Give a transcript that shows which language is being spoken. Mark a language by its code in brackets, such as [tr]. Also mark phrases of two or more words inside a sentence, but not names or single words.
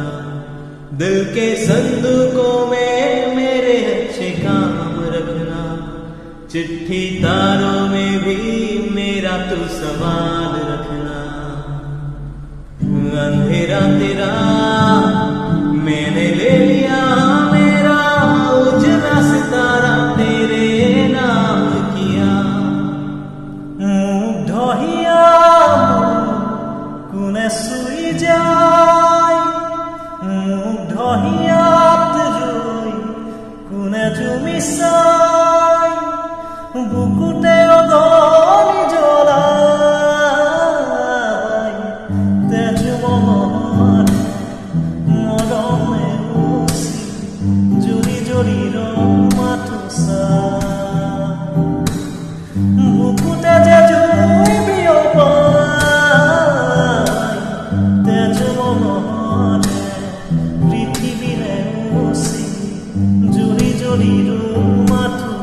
[hi] दिल के संदूकों में मेरे अच्छे काम रखना, चिट्ठी तारों में भी मेरा तू संवाद रखना। अंधेरा तेरा मैंने ले लिया, मेरा उजला सितारा तेरे नाम किया। [as] মুগ্ধ হিয়া কোনে শুই যায়, মুগ্ধ হিয়াত রই কোনে তুমি চাই। বুকুতে অগ্নি জ্বলাই তেজ মনত মৰমে উচি জুৰি জুৰি মাথো বুকুতে যে জুই বিয়পাই তেজ মনতে পৃথিৱীৰে উচি জুৰি জুৰি মাথো